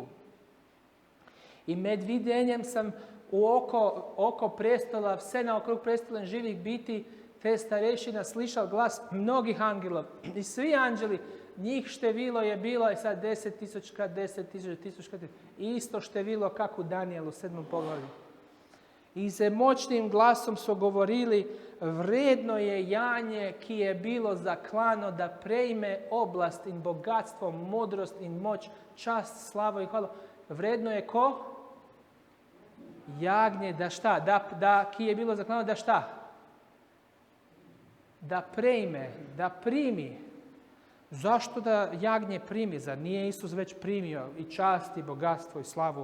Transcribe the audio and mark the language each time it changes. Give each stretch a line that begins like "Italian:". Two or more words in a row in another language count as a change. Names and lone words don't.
Slovenian: I med videnjem sam u oko prestola, sve naokrug prestola živih biti, te starešina slišao glas mnogih angela.
Croatian: I svi anđeli, njih število je bilo, i sad 10.000 krat 10.000, 1000 krat, isto število kako u Danielu, 7.
Slovenian: poglavlju. I ze moćnim glasom su govorili, vredno je janje ki je bilo zaklano da prejme oblast in bogatstvo, modrost in moć, čast, slavo i hvala.
Croatian: Vredno je ko? Jagnje, da šta? Da ki je bilo zaklano, da šta? Da prejme, da primi. Zašto da jagnje primi? Zar nije Isus već primio i čast i bogatstvo i slavu?